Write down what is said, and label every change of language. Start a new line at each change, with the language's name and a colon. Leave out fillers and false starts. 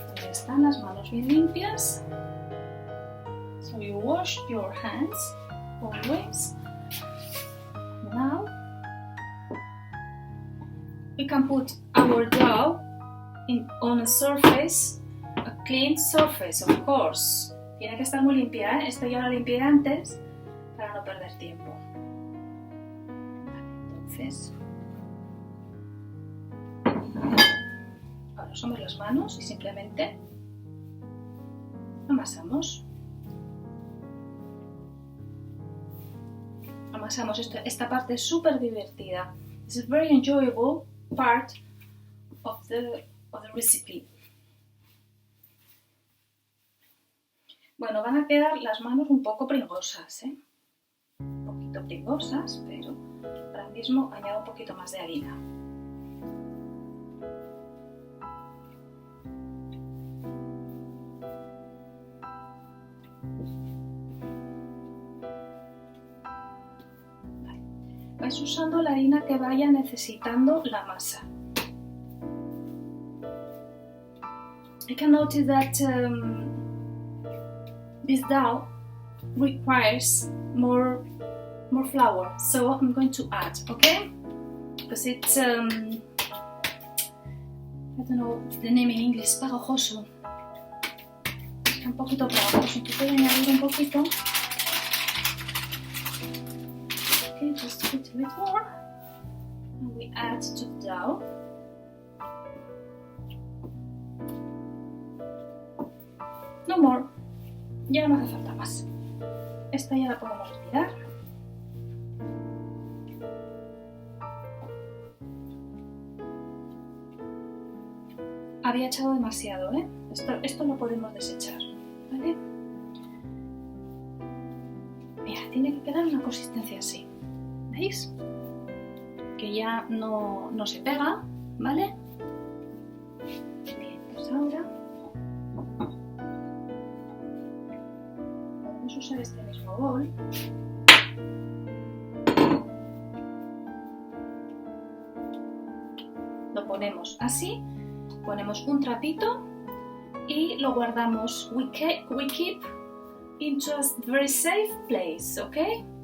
Spanish: Están las manos bien limpias.
English: So you wash your hands always. Now we can put our dough on a surface, a clean surface, of course.
Spanish: Tiene que estar muy limpia, ¿eh? Esto ya lo limpié antes para no perder tiempo. Entonces, ahora usamos las manos y simplemente amasamos. Amasamos. Esta parte es súper divertida.
English: It's a very enjoyable part of the recipe.
Spanish: Bueno, van a quedar las manos un poco pringosas, ¿eh? Un poquito pringosas, pero ahora mismo añado un poquito más de harina. Vais usando la harina que vaya necesitando la masa.
English: I can notice that this dough requires more flour, so I'm going to add, okay? Because it's I don't know the name in English, pegajoso.
Spanish: Un poquito pegajoso, entonces voy a añadir un poquito.
English: Okay, just a little bit more, and we add to the dough. No more,
Spanish: ya no hace falta más. Esta ya la podemos retirar. Había echado demasiado, ¿eh? Esto lo podemos desechar, ¿vale? Mira, tiene que quedar una consistencia así. ¿Veis? Que ya no se pega, ¿vale? Bien, pues ahora podemos usar este mismo bol. Lo ponemos así, ponemos un trapito y lo guardamos.
English: We keep into a very safe place, okay?